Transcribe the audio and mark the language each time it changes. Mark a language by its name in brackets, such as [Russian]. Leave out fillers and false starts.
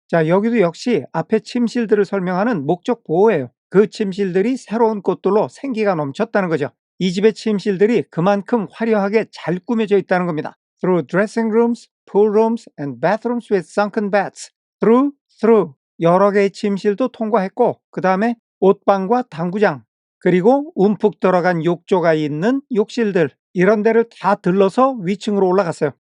[Korean] 자, 여기도 역시 앞에 침실들을 설명하는 목적 보어예요. 그 침실들이 새로운 꽃들로 생기가 넘쳤다는 거죠. 이 집의 침실들이 그만큼 화려하게 잘 꾸며져 있다는 겁니다. [English] Through dressing rooms, pool rooms, and bathrooms with sunken beds. through. [Korean] 여러 개의 침실도 통과했고, 그 다음에 옷방과 당구장, 그리고 움푹 들어간 욕조가 있는 욕실들, 이런 데를 다 들러서 위층으로 올라갔어요.